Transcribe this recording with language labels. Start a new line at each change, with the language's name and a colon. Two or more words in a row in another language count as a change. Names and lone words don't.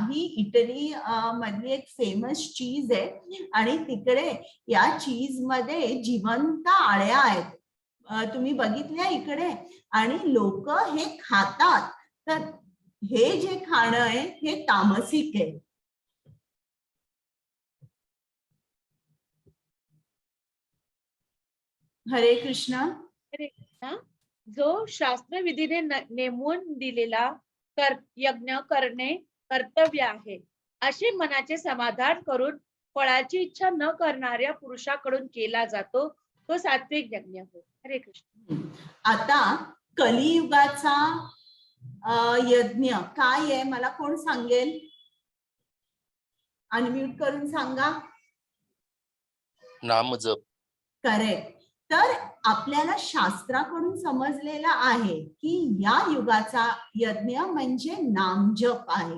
Marathi: ही इटली मधली एक फेमस चीज आहे आणि तिकडे या चीज मध्ये जिवंत आळ्या आहेत, तुम्ही बघितल्या इकडे, आणि लोक हे खातात. तर हे जे खाणं आहे हे तामसिक आहे. हरे कृष्ण. जो शास्त्रविधीने नेमून दिलेला यज्ञ करणे कर्तव्य आहे, असे मनाचे समाधान करून फळाची इच्छा न करणाऱ्या पुरुषाकडून केला जातो तो सात्विक यज्ञ होय. हरे कृष्ण. आता कलियुगाचा यज्ञ काय आहे मला कोण सांगेल? अनम्यूट करून सांगा. नामजप. करेक्ट. तर आपल्याला शास्त्राकडून समजलेलं आहे की या युगाचा यज्ञ म्हणजे नामजप आहे.